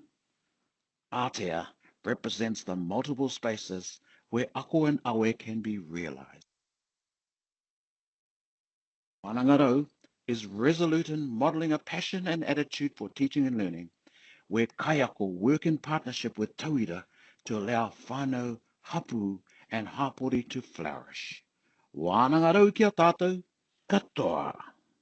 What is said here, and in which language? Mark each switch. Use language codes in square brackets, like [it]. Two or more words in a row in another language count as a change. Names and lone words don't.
[en] Atea represents the multiple spaces where ako and awe can be realized. Wānanga is resolute in modeling a passion and attitude for teaching and learning, where kaiako work in partnership with tauira to allow [mi] whānau, hapu, [en] and hapori to flourish. [mi] Wānanga kia tātou, katoa.